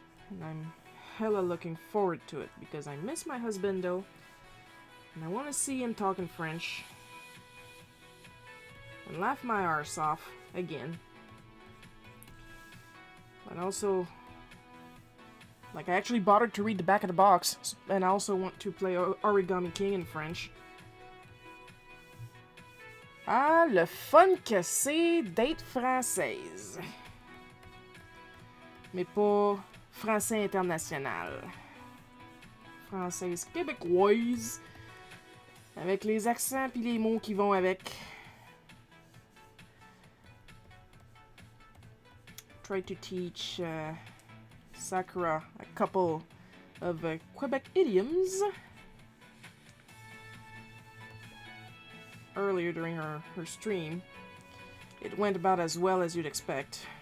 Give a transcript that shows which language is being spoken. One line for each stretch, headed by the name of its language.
English: And I'm hella looking forward to it because I miss my husbando and I want to see him talking French and laugh my arse off again. But also, like, I actually bothered to read the back of the box, and I also want to play Origami King in French.
French: Ah, le fun que c'est d'être française. Mais pas français international. Française québécoise. Avec les accents puis les mots qui vont avec.
English: Try to teach Sakura a couple of Quebec idioms earlier during her stream. It went about as well as you'd expect.